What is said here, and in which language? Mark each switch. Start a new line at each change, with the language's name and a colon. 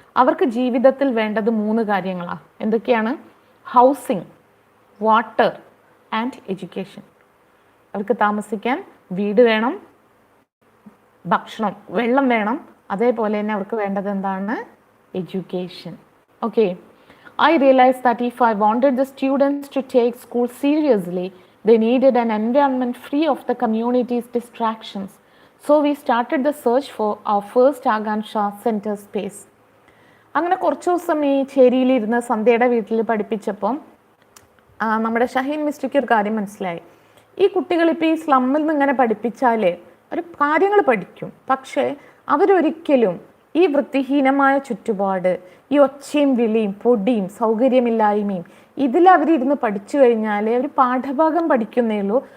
Malayalam: അവർക്ക് ജീവിതത്തിൽ വേണ്ടത് 3 കാര്യങ്ങളാണ്. എന്തൊക്കെയാണ്?
English: Housing, water and education.
Malayalam: അവർക്ക് താമസിക്കാൻ വീട് വേണം, ഭക്ഷണം, വെള്ളം വേണം, അതേപോലെ തന്നെ അവർക്ക് വേണ്ടത് എന്താണ്? Education.
English: Okay, I realized that if I wanted the students to take school seriously, they needed an environment free of the community's distractions. So we started the search for our first Akansha center space.
Malayalam: അങ്ങനെ കുറച്ച് ദിവസം ഈ ചേരിയിലിരുന്ന് സന്ധ്യയുടെ വീട്ടിൽ പഠിപ്പിച്ചപ്പം നമ്മുടെ ഷഹീൻ മിസ്ട്രിക്ക് ഒരു കാര്യം മനസ്സിലായി. ഈ കുട്ടികളിപ്പോൾ ഈ സ്ലമ്മിൽ നിന്ന് ഇങ്ങനെ പഠിപ്പിച്ചാൽ അവർ കാര്യങ്ങൾ പഠിക്കും, പക്ഷേ അവരൊരിക്കലും ഈ വൃത്തിഹീനമായ ചുറ്റുപാട്, ഈ ഒച്ചയും വിളിയും പൊടിയും സൗകര്യമില്ലായ്മയും ഇതിലവരിരുന്ന് പഠിച്ചു കഴിഞ്ഞാൽ അവർ പാഠഭാഗം പഠിക്കുന്നേ ഉള്ളൂ.